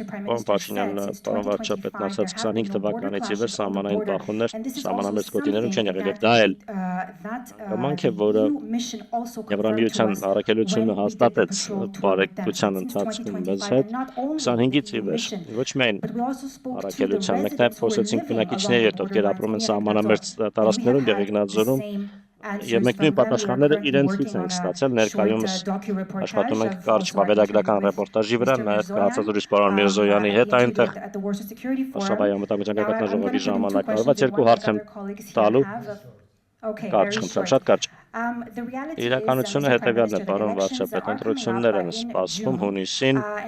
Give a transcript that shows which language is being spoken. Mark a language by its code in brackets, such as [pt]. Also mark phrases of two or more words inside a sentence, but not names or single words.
[en] Prime Minister said, since 2025 there have been no border clashes on the border, and this is also something that EU mission also confirmed to us when we did the patrol tour with them. So since 2025, and not only the mission, but we also spoke to the residents who were living along the borderlines in տարածքներում [hy] Եղեգնաձորում եւ մենք նույն պատասխանները իրենցից ենք ստացել ներկայումս աշխատում ենք կարճ վավերագրական ռեպորտաժի վրա նաեւ կհացազրույց պարոն Միրզոյանի հետ այնտեղ Շաբաթի ամենամեծ գաղտնաժողովի ժամանակ արված երկու հարց եմ տալու կարճ խնդրեմ շատ կարճ Իրականությունը հետևյալն է, պարոն վարչապետ, ընտրություններ են սպասվում հունիսին։